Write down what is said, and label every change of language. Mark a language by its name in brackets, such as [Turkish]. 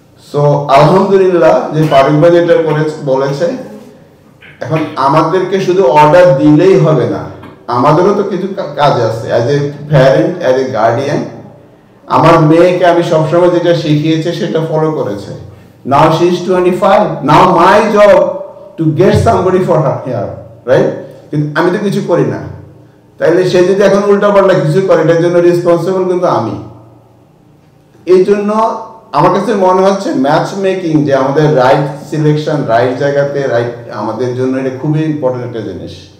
[Bangla] So আলহামদুলিল্লাহ যে ফারুক ভাই যেটা বলেছে, এখন আমাদেরকে শুধু অর্ডার দিলেই হবে না, আমাদেরও তো কিছু কাজ আছে। [English] as a parent, as a guardian, [Bangla] আমার মেয়েকে আমি সবসময় যেটা শিখিয়েছি সেটা ফলো করেছে। [English] Now she is 25. Now my job to get somebody for her here, right? [Bangla] কিন্তু আমি তো কিছু করি না, তাইলে সে যদি এখন উল্টাপাল্টা কিছু করে এটার জন্য রেসপন্সিবল কিন্তু আমি। এই জন্য আমার কাছে মনে হচ্ছে ম্যাচ মেকিং, যে আমাদের রাইট সিলেকশন, রাইট জায়গাতে রাইট, আমাদের জন্য এটা খুবই ইম্পর্টেন্ট একটা জিনিস।